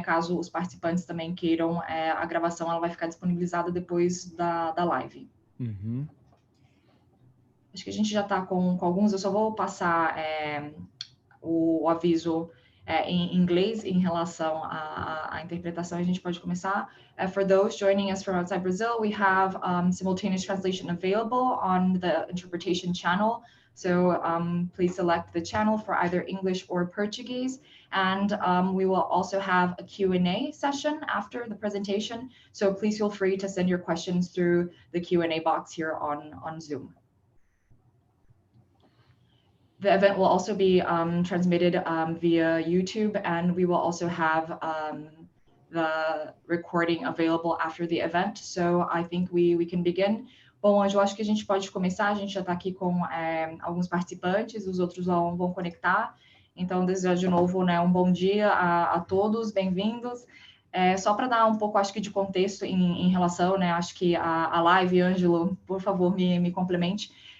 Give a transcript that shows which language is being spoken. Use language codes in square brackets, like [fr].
[pt] Caso os participantes também queiram a gravação, ela vai ficar disponibilizada depois da live. Uhum. Acho que a gente já está com alguns, eu só vou passar o aviso em inglês em relação à interpretação. A gente pode começar. [en] For those joining us from outside Brazil, we have simultaneous translation available on the interpretation channel. So please select the channel for either English or Portuguese. And we will also have a Q&A session after the presentation. So please feel free to send your questions through the Q&A box here on Zoom. The event will also be transmitted via YouTube, and we will also have the recording available after the event. So I think we can begin. [pt] Bom, Anjo, acho que a gente pode começar. A gente já está aqui com alguns participantes, os outros vão conectar. Então, desejar de novo, né, um bom dia a todos, bem-vindos. Só para dar um pouco, acho que, de contexto em relação, né, acho que a live, Ângelo, por favor, me complemente.